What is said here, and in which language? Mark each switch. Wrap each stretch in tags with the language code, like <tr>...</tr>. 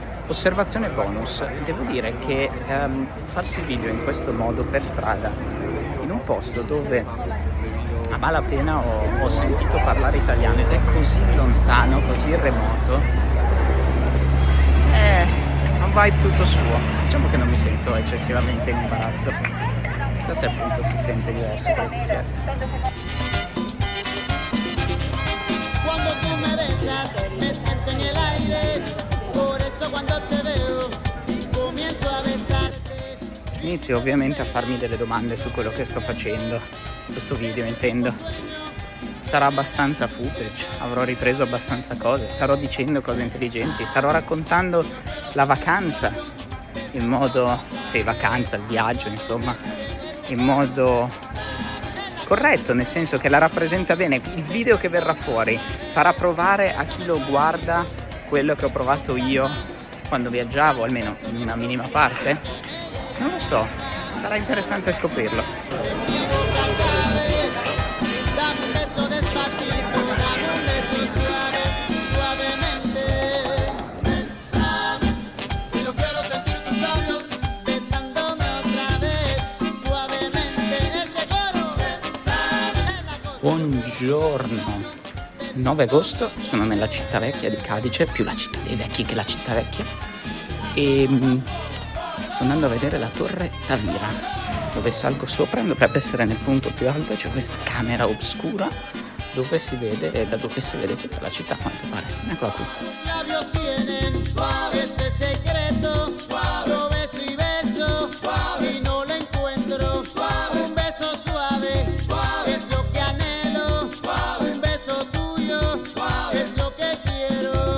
<it>Osservazione bonus, devo dire che farsi video in questo modo per strada, in un posto dove a malapena ho sentito parlare italiano ed è così lontano, così remoto, è un vibe tutto suo. Diciamo che non mi sento eccessivamente in imbarazzo, se appunto si sente diverso con le cuffiette.</it> <es>Cuando tú me besas, me siento en el aire. Por eso cuando te veo, comienzo a besarte.</es> <it>Inizio ovviamente a farmi delle domande su quello che sto facendo, questo video intendo. Sarà abbastanza footage, avrò ripreso abbastanza cose, starò dicendo cose intelligenti, starò raccontando la vacanza, il modo, sì, vacanza, il viaggio, insomma, in modo corretto, nel senso che la rappresenta bene. Il video che verrà fuori farà provare a chi lo guarda quello che ho provato io quando viaggiavo, almeno in una minima parte. Non lo so, sarà interessante scoprirlo.</it> <es>Dame un beso despacito, dame un beso suave, suavemente. Bésame, y yo quiero sentir tus labios besándome otra vez, suavemente. Ese coro, bésame la cosa.</es> <it>Buongiorno, 9 agosto, sono nella città vecchia di Cadice, più la città dei vecchi che la città vecchia, e sto andando a vedere la torre Tavira, dove salgo sopra, dovrebbe essere nel punto più alto, c'è questa camera oscura dove si vede, da dove si vede tutta la città, a quanto pare. Eccola qui.</it> <es>Labios tienen suave ese secreto, lo beso y beso, y no lo encuentro. Un beso suave, es lo que anhelo. Un beso tuyo, es lo que quiero.</es>